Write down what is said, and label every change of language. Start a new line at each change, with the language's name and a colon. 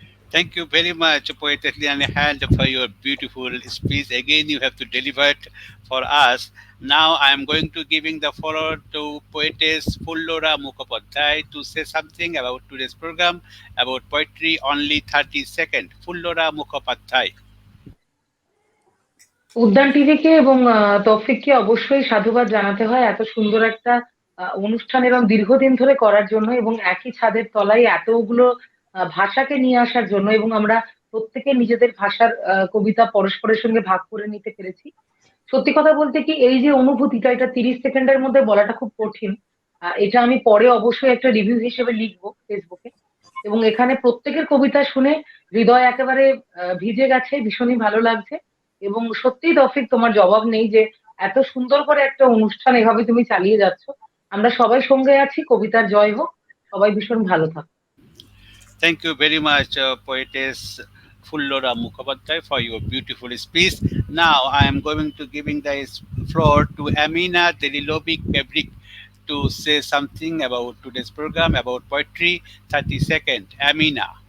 English: Thank you very much, Poetess LeAnne Hunt, for your beautiful speech. Again, you have to deliver it for us. Now I am going to giving the floor to Poetess Fullora Mukhopadhaya to say something about today's program about poetry. Only 30 seconds. Fullora Mukhopadhaya.
Bangla: উদ্যান টিভিকে এবং তৌফিককে অবশ্যই সাধুবাদ জানাতে হয় এত সুন্দর একটা অনুষ্ঠান এবং দীর্ঘদিন ধরে করার জন্য, এবং একই ছাদের তলায় এতগুলো ভাষাকে নিয়ে আসার জন্য, এবং আমরা প্রত্যেকে নিজেদের ভাষার কবিতা পরস্পরের সঙ্গে ভাগ করে নিতে পেরেছি। সত্যি কথা বলতে কি, এই যে অনুভূতিটা, এটা 30 সেকেন্ডের মধ্যে বলাটা খুব কঠিন। এটা আমি পরে অবশ্যই একটা রিভিউ হিসেবে লিখবো ফেসবুকে। এবং এখানে প্রত্যেকের কবিতা শুনে হৃদয় একেবারে ভিজে গেছে, ভীষণই ভালো লাগছে। এবং সত্যিই তৌফিক, তোমার জবাব নেই যে এত সুন্দর করে একটা অনুষ্ঠান এভাবে তুমি চালিয়ে যাচ্ছ। আমরা সবাই সঙ্গে আছি, কবিতার জয় হোক, সবাই ভীষণ ভালো থাকো।
English: Thank you very much, Poetess Fullora Mukhopadhaya, for your beautiful speech. Now I am going to giving the floor to Emina Đelilović Kevrić to say something about today's program about poetry. 30 seconds. Emina.